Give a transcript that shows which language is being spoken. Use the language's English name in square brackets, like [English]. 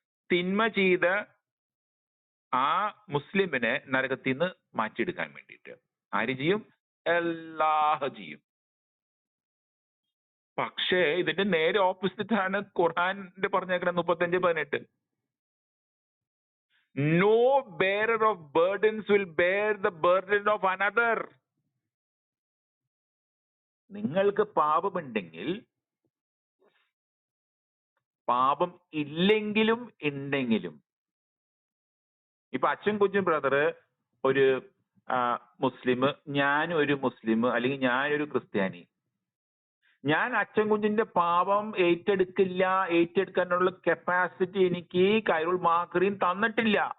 [Malayalam] തിന്മ ചെയ്ത ആ മുസ്ലിമിനെ നരകത്തിൽ നിന്ന് മാറ്റിയെടുക്കാൻ വേണ്ടിയിട്ട്. ആര് ചെയ്യും? അല്ലാഹ് ചെയ്യും. പക്ഷേ ഇതിന്റെ നേരെ ഓപ്പോസിറ്റ് ആണ് ഖുർആനിന്റെ പറഞ്ഞേക്കുന്നത് 35:18. [English] No bearer of burdens will bear the burden of another. [Malayalam] നിങ്ങൾക്ക് പാപമുണ്ടെങ്കിൽ, പാപം ഇല്ലെങ്കിലും ഉണ്ടെങ്കിലും, ഇപ്പൊ അച്ഛൻ കുഞ്ഞും ബ്രദർ ഒരു മുസ്ലിം, ഞാനൊരു മുസ്ലിം, അല്ലെങ്കിൽ ഞാനൊരു ക്രിസ്ത്യാനി, ഞാൻ അച്ഛൻ കുഞ്ഞിന്റെ പാപം ഏറ്റെടുക്കാനുള്ള കപ്പാസിറ്റി എനിക്ക് കൈറുൽ മാക്കറിൻ തന്നിട്ടില്ല.